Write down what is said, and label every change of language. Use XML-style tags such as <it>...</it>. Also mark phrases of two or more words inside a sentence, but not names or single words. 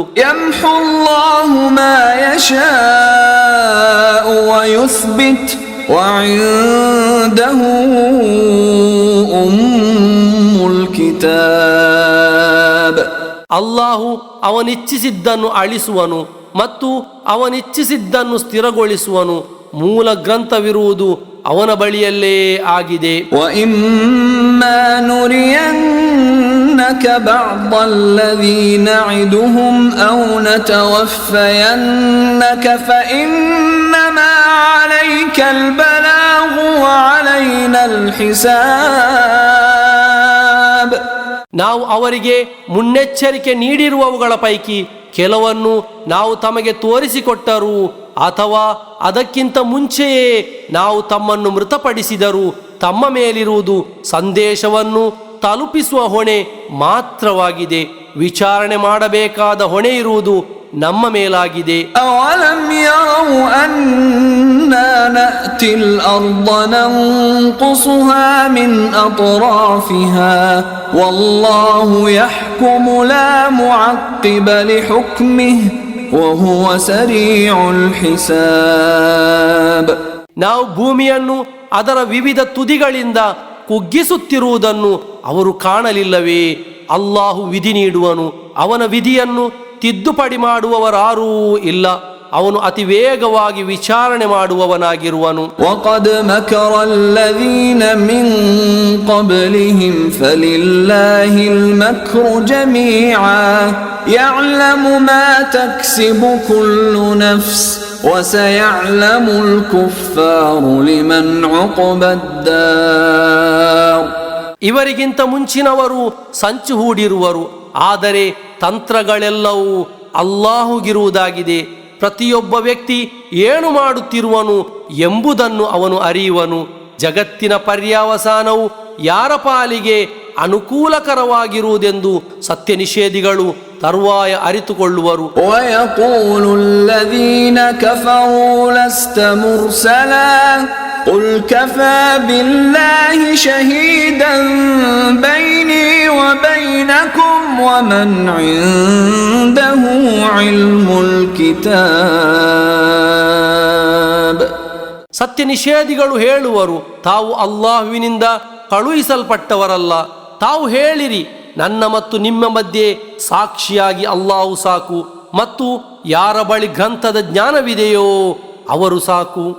<ar>يمحو الله ما يشاء ويثبت وعنده أم الكتاب.</ar> <kn>ಅಲ್ಲಾಹು ಅವನಿಚ್ಛಿಸಿದ್ದನ್ನು ಅಳಿಸುವನು ಮತ್ತು ಅವನಿಚ್ಛಿಸಿದ್ದನ್ನು ಸ್ಥಿರಗೊಳಿಸುವನು. ಮೂಲ ಗ್ರಂಥವಿರುವುದು ಅವನ ಬಳಿಯಲ್ಲೇ ಆಗಿದೆ.</kn> <ar>وَإِمَّا نُرِيَنَّكَ بَعْضَ الَّذِي نَعِدُهُمْ أَوْ نَتَوَفَّيَنَّكَ فَإِنَّمَا عَلَيْكَ الْبَلَاغُ وَعَلَيْنَا الْحِسَابُ.</ar> <kn>ನಾವು ಅವರಿಗೆ ಮುನ್ನೆಚ್ಚರಿಕೆ ನೀಡಿರುವವುಗಳ ಪೈಕಿ ಕೆಲವನ್ನು ನಾವು ತಮಗೆ ತೋರಿಸಿಕೊಟ್ಟರು ಅಥವಾ ಅದಕ್ಕಿಂತ ಮುಂಚೆಯೇ ನಾವು ತಮ್ಮನ್ನು ಮೃತಪಡಿಸಿದರು ತಮ್ಮ ಮೇಲಿರುವುದು ಸಂದೇಶವನ್ನು ತಲುಪಿಸುವ ಹೊಣೆ ಮಾತ್ರವಾಗಿದೆ. ವಿಚಾರಣೆ ಮಾಡಬೇಕಾದ ಹೊಣೆ ಇರುವುದು ನಮ್ಮ ಮೇಲಾಗಿದೆ.</kn> <ar>أولم يروا أنا نأتي الأرض ننقصها من أطرافها والله يحكم لا معقب لحكمه وهو سريع الحساب.</ar> <kn>ನಾವು ಭೂಮಿಯನ್ನು ಅದರ ವಿವಿಧ ತುದಿಗಳಿಂದ ಕುಗ್ಗಿಸುತ್ತಿರುವುದನ್ನು ಅವರು ಕಾಣಲಿಲ್ಲವೇ? ಅಲ್ಲಾಹು ವಿಧಿ ನೀಡುವನು, ಅವನ ವಿಧಿಯನ್ನು ತಿದ್ದುಪಡಿ ಮಾಡುವವರಾರೂ ಇಲ್ಲ. ಅವನು ಅತಿ ವೇಗವಾಗಿ ವಿಚಾರಣೆ ಮಾಡುವವನಾಗಿರುವನು.</kn> <ar>وقد مكر الذين من قبلهم فلله المكر جميعا يعلم ما تكسب كل نفس وسيعلم الكفار لمن عقبى الدار.</ar> <kn>ಇವರಿಗಿಂತ ಮುಂಚಿನವರು ಸಂಚು ಹೂಡಿರುವರು, ಆದರೆ ತಂತ್ರಗಳೆಲ್ಲವೂ ಅಲ್ಲಾಹುಗಿರುವುದಾಗಿದೆ. ಪ್ರತಿಯೊಬ್ಬ ವ್ಯಕ್ತಿ ಏನು ಮಾಡುತ್ತಿರುವನು ಎಂಬುದನ್ನು ಅವನು ಅರಿಯುವನು. ಜಗತ್ತಿನ ಪರ್ಯಾವಸಾನವು ಯಾರ ಪಾಲಿಗೆ ಅನುಕೂಲಕರವಾಗಿರುವುದೆಂದು ಸತ್ಯ ನಿಷೇಧಿಗಳು ತರುವಾಯ ಅರಿತುಕೊಳ್ಳುವರು.</kn> <ar>ويقول الذين كفروا لست مرسلا قل كفى بالله شهيدا بيني وبينكم ومن عنده علم الكتاب.</ar> <kn>ಸತ್ಯ ನಿಷೇಧಿಗಳು ಹೇಳುವರು, ತಾವು ಅಲ್ಲಾಹುವಿನಿಂದ ಕಳುಹಿಸಲ್ಪಟ್ಟವರಲ್ಲ. ತಾವು ಹೇಳಿರಿ, ನನ್ನ ಮತ್ತು ನಿಮ್ಮ ಮಧ್ಯೆ ಸಾಕ್ಷಿಯಾಗಿ ಅಲ್ಲಾಹು ಸಾಕು, ಮತ್ತು ಯಾರ ಬಳಿ ಗ್ರಂಥದ ಜ್ಞಾನವಿದೆಯೋ ಅವರು ಸಾಕು.</kn>